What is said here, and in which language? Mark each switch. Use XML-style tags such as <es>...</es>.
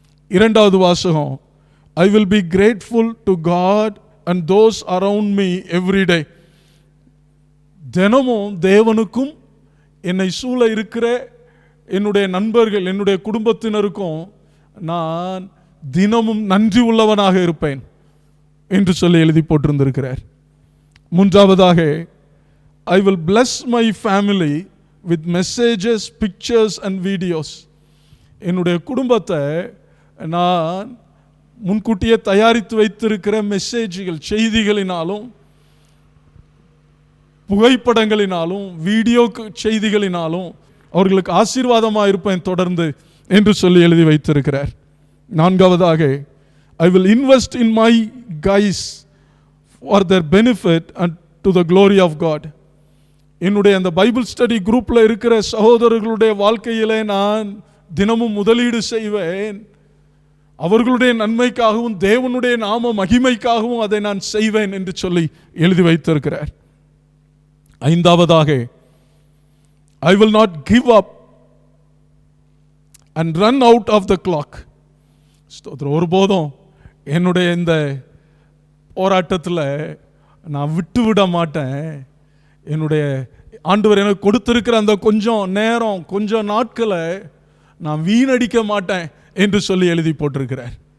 <ta>இரண்டாவது வாசகம்,</ta> <en>I will be grateful to God and those around me every day.</en> <ta>தினமும் தேவனுக்கும் என்னை சூழ இருக்கிற என்னுடைய நண்பர்கள் என்னுடைய குடும்பத்தினருக்கும் நான் தினமும் நன்றி உள்ளவனாக இருப்பேன் என்று சொல்லி எழுதி போட்டிருந்திருக்கிறார். மூன்றாவதாக,</ta> <en>I will bless my family with messages, pictures and videos.</en> <ta>என்னுடைய குடும்பத்தை நான் முன்கூட்டியே தயாரித்து வைத்திருக்கிற மெசேஜ்கள், செய்திகளினாலும் புகைப்படங்களினாலும் வீடியோ செய்திகளினாலும் அவர்களுக்கு ஆசீர்வாதமாக இருப்பேன் தொடர்ந்து என்று சொல்லி எழுதி வைத்திருக்கிறார். நான்காவதாக,</ta> <en>I will invest in my guys for their benefit and to the glory of God.</en> <ta>என்னுடைய அந்த பைபிள் ஸ்டடி குரூப்பில் இருக்கிற சகோதரர்களுடைய வாழ்க்கையிலே நான் தினமும் முதலீடு செய்வேன். அவர்களுடைய நன்மைக்காகவும் தேவனுடைய நாம மகிமைக்காகவும் அதை நான் செய்வேன் என்று சொல்லி எழுதி வைத்திருக்கிறார். ஐந்தாவதாக,</ta> <en>I will not give up and run out of the clock.</en> <ta>ஒருபோதும் என்னுடைய இந்த போராட்டத்தில் நான் விட்டு விட மாட்டேன். என்னுடைய ஆண்டவர் எனக்கு கொடுத்திருக்கிற அந்த கொஞ்சம் நேரம், கொஞ்சம் நாட்களை நான் வீணடிக்க மாட்டேன் என்று சொல்லி எழுதி போட்டிருக்கிறார்.</ta>